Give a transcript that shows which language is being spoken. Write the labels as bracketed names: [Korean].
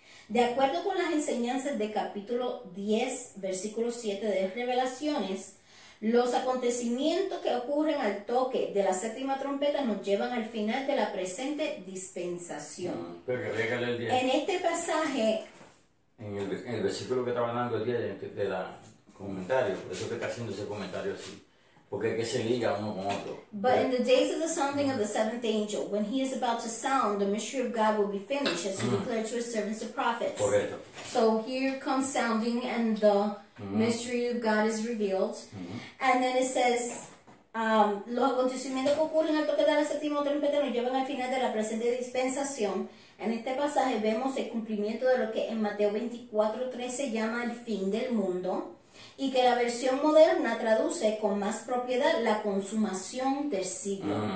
[Spanish] De acuerdo con las enseñanzas de capítulo 10, versículo 7 de Revelaciones, los acontecimientos que ocurren al toque de la séptima trompeta nos llevan al final de la presente dispensación. Pero que había que leer el 10. En este pasaje, En el versículo que estaba hablando el 10 de la comentario, por eso que está haciendo ese comentario así. Porque es que se liga uno con otro. [English] but in the days of the sounding of the seventh angel, when he is about to sound, the mystery of God will be finished, as he declared to his servants the prophets. [Spanish] Correcto. [English] So here comes sounding, and the mystery of God is revealed. And then it says, [Spanish] los acontecimientos que ocurren al toque de la séptima trompeta nos llevan al final de la presente dispensación. En este pasaje vemos el cumplimiento de lo que en Mateo 24:3 se llama el fin del mundo, y que la versión moderna traduce con más propiedad la consumación del siglo.